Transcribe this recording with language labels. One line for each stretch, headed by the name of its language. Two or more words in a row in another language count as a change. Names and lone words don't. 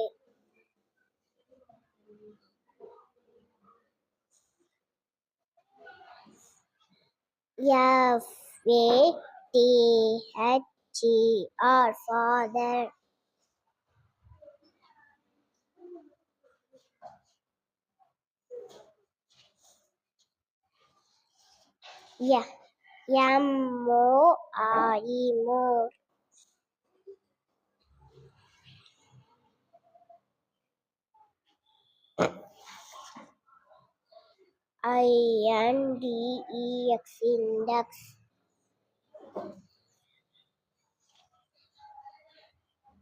English: F-A-T-H-E-R. Father. Yeah. M-O-R-E. More. I-N-D-E-X. Index.